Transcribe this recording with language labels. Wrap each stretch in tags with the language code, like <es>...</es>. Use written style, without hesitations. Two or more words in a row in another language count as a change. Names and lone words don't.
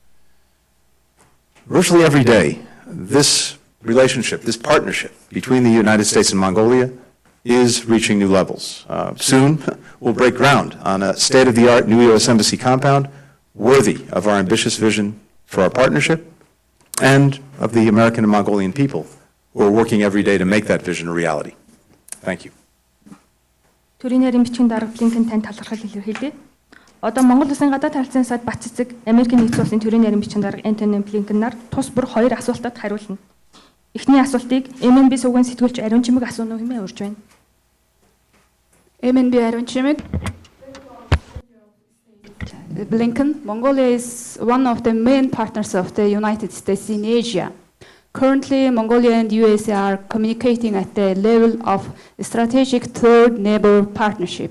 <en>Virtually every day, this relationship, this partnership between the United States and Mongolia is reaching new levels. Soon, we'll break ground on a state-of-the-art new U.S. Embassy compound worthy of our ambitious vision for our partnership and of the American and Mongolian people who are working every day to make that vision a reality. Thank you.</en> <mn>Төрийн ярин бичгийн дарга Blinken танд талархал илэрхийлье. Одоо Монгол Улсын гадаад харилцааны сайд Battsetseg, Америкийн нэгдсэн улсын төрийн ярин бичгийн дарга Antony Blinken нар тус бүр хоёр асуултад хариулна. Эхний асуултыг MNB сувгийн сэтгүүлч Ариун Чимэг асууна уу хэмээн урьж байна.</mn> <en>MNB Aron Chimik. Blinken, Mongolia is one of the main partners of the United States in Asia. Currently, Mongolia and US are communicating at the level of strategic third neighbor partnership.</en>